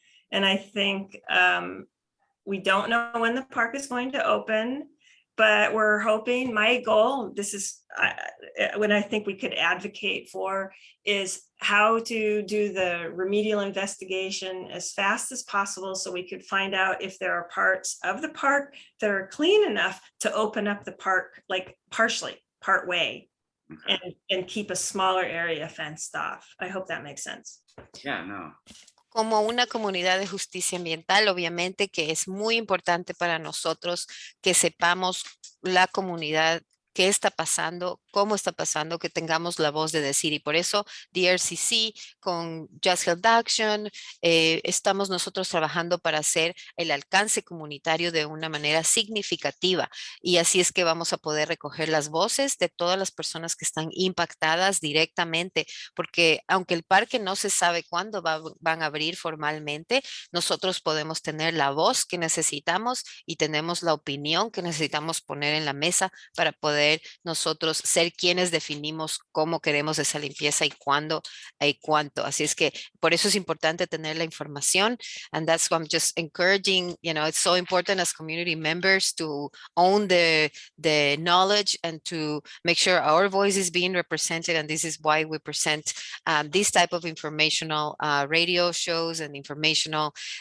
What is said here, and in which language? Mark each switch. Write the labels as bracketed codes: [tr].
[en] And I think we don't know when the park is going to open, but we're hoping, my goal, this is what I think we could advocate for, is how to do the remedial investigation as fast as possible, so we could find out if there are parts of the park that are clean enough to open up the park, like partially, part way, Okay. and keep a smaller area fenced off. I hope that makes sense. Yeah, no. [es] Como una comunidad de justicia ambiental, obviamente que es muy importante para nosotros que sepamos la comunidad, qué está pasando, cómo está pasando, que tengamos la voz de decir. Y por eso DRCC con Just Health Action estamos nosotros trabajando para hacer el alcance comunitario de una manera significativa. Y así es que vamos a poder recoger las voces de todas las personas que están impactadas directamente, porque aunque el parque no se sabe cuándo van a abrir formalmente, nosotros podemos tener la voz que necesitamos y tenemos la opinión que necesitamos poner en la mesa para poder nosotros ser quienes definimos cómo queremos esa limpieza y cuándo y cuánto. Así es que por eso es importante tener la información, [en] and that's why I'm just encouraging, it's so important as community members to own the knowledge and to make sure our voice is being represented, and this is why we present this type of informational radio shows and informational